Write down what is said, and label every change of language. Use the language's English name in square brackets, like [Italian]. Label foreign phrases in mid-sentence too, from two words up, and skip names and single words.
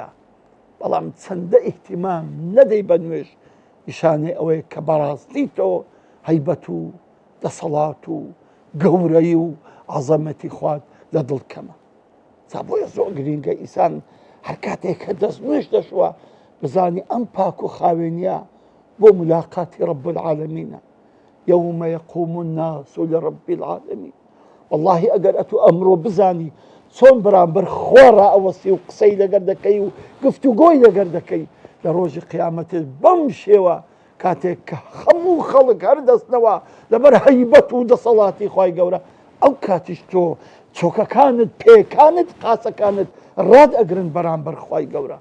[Central Kurdish] بەڵام چەندە ئیحتیمام نەدەی بە نوێژ، نیشانەی ئەوەیە کە بەڕاستی تۆ هەیبەت و دەسەڵات و گەورەی و عەزەمەتی خوات لە دڵ کەمە. جا بۆیە زۆر گرینگە ئینسان هەر کاتێک کە دەست نوێژ دەشوە بزانی ئەم پاک و خاوێنیە بۆ ملاقاتی [Arabic] رب العالمینە. يوم يقوم الناس لرب العالمين. [Central Kurdish] والله ئەگەر ئەتو ئەمڕۆ بزانی چۆن بەرامبەر خوا ڕائەوەستی و قسەی لەگەر دەکەی و گفتوگۆی لەگەر دەکەی لە ڕۆژی قیامەتت بەم شێوە کاتێک کە هەموو خەڵک هەردەستنەوە لەبەر هەیبەت و دەسەڵاتی خوای گەورە، ئەو کاتیش تۆ چۆکەکانت پێکانت قاسەکانت ڕاد ئەگرن بەرامبەر خوای گەورە.